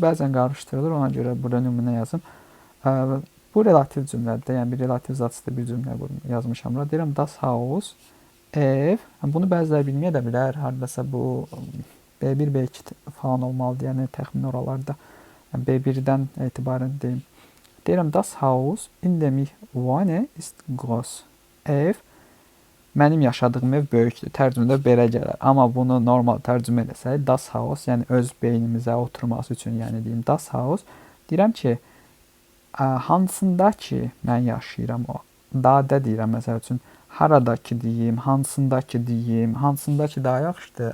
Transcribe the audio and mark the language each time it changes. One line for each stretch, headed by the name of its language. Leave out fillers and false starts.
Azerbaijani: Bəzən qarışdırılır, ona görə burada nümunə yazım. Bu relativ cümlədir, yəni bir relativ zatsıdır bir cümlə yazmışam. Deyirəm das Haus, ev. Bunu bəziləri bilməyə də bilər. Haradasa bu B1, B2 falan olmalıdır, yəni təxmin oralarda. Yəni B1-dən etibarən deyim.
German: Deyirəm das Haus in dem ich wohne ist groß.
Azerbaijani: Ev mənim yaşadığım ev böyükdür. Tərcümədə belə gələr. Amma bunu normal tərcümə etsək, das Haus, yəni öz beynimizə oturması üçün, yəni deyim das Haus. Deyirəm ki, hansında ki mən yaşayıram o. Dadə deyirəm, məsəl üçün, haradakı deyim, hansındakı deyim, hansındakı daha yaxşıdır.